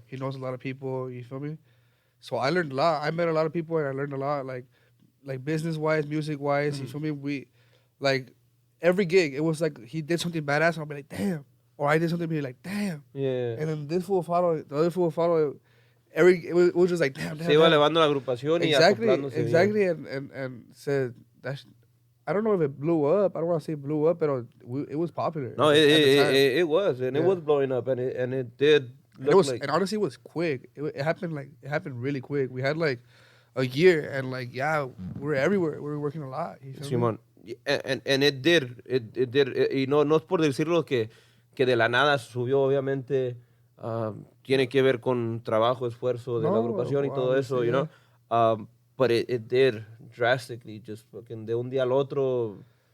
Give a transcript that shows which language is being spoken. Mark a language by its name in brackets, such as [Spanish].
[English] He knows a lot of people. You feel me? So I learned a lot. I met a lot of people, and I learned a lot, like business wise, music wise. You feel me? We like every gig. It was like he did something badass, and I'll be like, damn. Or I did something, be like, damn. Yeah. And then this fool follow, the other fool will follow. It was just like, damn. [Spanish] Se iba elevando la agrupación y acoplándose bien. [English] Exactly, and said that. I don't know if it blew up. I don't want to say it blew up, but it was popular. No, it was, and it was blowing up, and it did. And honestly, it was quick. It happened really quick. We had like a year, and like we were everywhere. We were working a lot. You feel me? Simón, and it did. [Spanish] Y no es por decirlo que de la nada subió, obviamente. Tiene que ver con trabajo, esfuerzo de la agrupación y todo eso, you know. [English] But it did drastically, just fucking de un día al otro.